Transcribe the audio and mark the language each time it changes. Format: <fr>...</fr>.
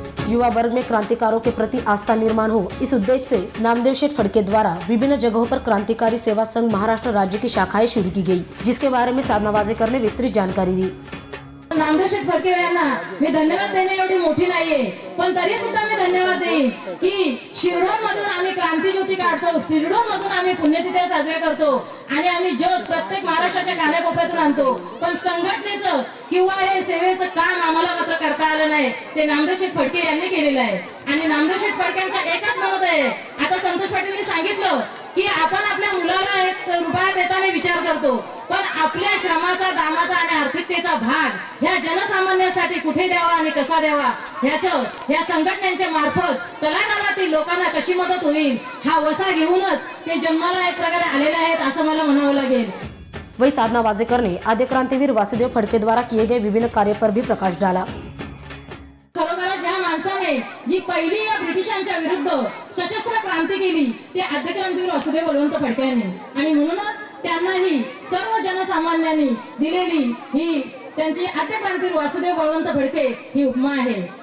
<hi>युवा वर्ग में क्रांतिकारों के प्रति आस्था निर्माण हो, इस उद्देश्य से नामदेव शेठ फड़के द्वारा विभिन्न जगहों पर क्रांतिकारी सेवा संघ महाराष्ट्र राज्य की शाखाएं शुरू की गई, जिसके बारे में साधना वाजेकर ने विस्तृत जानकारी दी।</hi> <mr>नामदेव शेठ फडके यांना मी धन्यवाद देणे एवढी मोठी नाहीये, पण तरी सुद्धा मी धन्यवाद देईन की शिरडोन मधून आम्ही क्रांती ज्योती काढतो, शिरडोन मधून आम्ही पुण्यतिथ्या साजऱ्या करतो आणि आम्ही ज्योत प्रत्येक महाराष्ट्राच्या कानाकोपऱ्यातून आणतो, पण संघटनेचं किंवा हे सेवेचं काम आम्हाला मात्र करता आलं नाही. ते नामदेव शेठ फडके यांनी केलेलं आहे आणि नामदेव शेठ फडक्यांचा एकच मत आहे. आता संतोष पाटीलनी सांगितलं की आपण आपल्या मुलाला 1 रुपया देताना विचार करतो, पण आपल्या श्रमाचा, दामाचा आणि आर्थिकतेचा भाग ह्या जनसामान्यांसाठी कुठे द्यावा आणि कसा द्यावा ह्याचं ह्या संघटनेच्या मार्फत तळागाळातील लोकांना कशी मदत होईल हा वसा घेऊनच ते जन्माला एक प्रकारे आलेले आहेत असं मला म्हणावं लागेल.</mr> <hi>वही साधना वाजेकर ने आद्य क्रांतिवीर वासुदेव फड़के द्वारा किए गए विभिन्न कार्य पर भी प्रकाश डाला.</hi> <mr>खरोखरच ज्या माणसाने जी पहिली या ब्रिटिशांच्या विरुद्ध सशस्त्र क्रांती केली ते आद्य क्रांतिवीर वासुदेव बळवंत फडके यांनी, आणि म्हणूनच त्यांनाही सर्व जनसामान्यांनी दिलेली ही त्यांची आद्य क्रांतिवीर वासुदेव बळवंत फडके ही उपमा आहे.</mr>